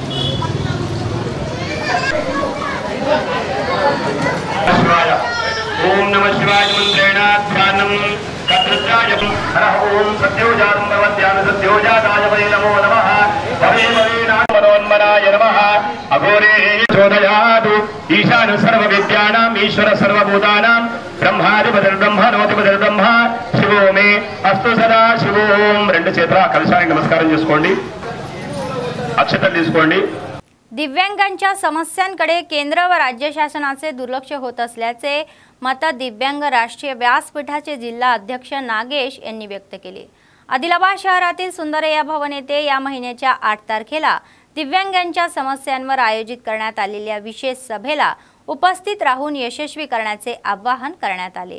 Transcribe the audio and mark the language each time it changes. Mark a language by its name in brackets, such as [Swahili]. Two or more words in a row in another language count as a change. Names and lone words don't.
[Sanskrit] ఓం నమ శివాయ మంత్రేణ ధ్యానం కద్రుద్రాయ హరః ఓం సత్యోజాతం భవత్యాన సత్యోజాతాయ వై నమో నమః భవే భవే నామనోన్మనాయ నమః అఘోరే చోదయాదు ఈశాన సర్వ విద్యానాం ఈశ్వర సర్వభూతానాం బ్రహ్మాధిపతిర్ బ్రహ్మణోధిపతిర్ బ్రహ్మ శివో మే అస్తు సదా శివోం। [Telugu] 2 చేతుల కలశానికి నమస్కారం చేసుకోండి, అక్షతలు తీసుకోండి। [Marathi] दिव्यांगांच्या समस्यांकडे केंद्र व राज्य शासनाचे दुर्लक्ष होत असल्याचे मत दिव्यांग राष्ट्रीय व्यासपीठाचे जिल्हा अध्यक्ष नागेश यांनी व्यक्त केले। आदिलाबाद शहरातील सुंदरय्या भवन येथे या महिन्याच्या 8 तारखेला दिव्यांगांच्या समस्यांवर आयोजित करण्यात आलेल्या विशेष सभेला उपस्थित राहून यशस्वी करण्याचे आवाहन करण्यात आले।